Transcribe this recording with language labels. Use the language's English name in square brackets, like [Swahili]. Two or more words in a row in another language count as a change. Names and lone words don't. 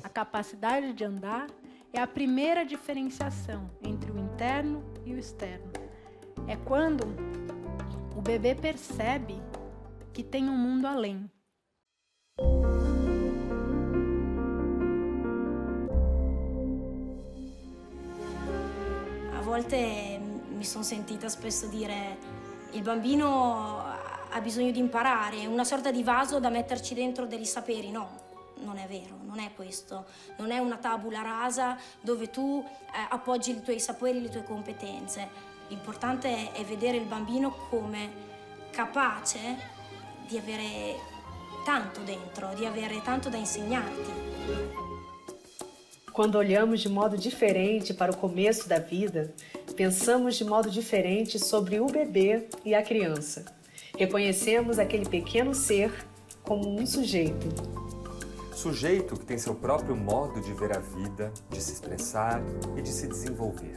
[Portuguese] A capacidade de andar é a primeira diferenciação entre o interno e o externo. É quando o bebê percebe que tem um mundo além. [Italian] A volte mi sono sentita spesso dire il bambino ha bisogno di imparare, è una sorta di vaso da metterci dentro degli saperi. No, non è vero, non è questo. Non è una tabula rasa dove tu appoggi i tuoi saperi, le tue competenze. L'importante è vedere il bambino come capace di avere tanto dentro, di avere tanto da insegnarti. [Portuguese] Quando olhamos de modo diferente para o começo da vida, pensamos de modo diferente sobre o bebê e a criança. Reconhecemos aquele pequeno ser como um sujeito. sujeito que tem seu próprio modo de ver a vida, de se expressar e de se desenvolver.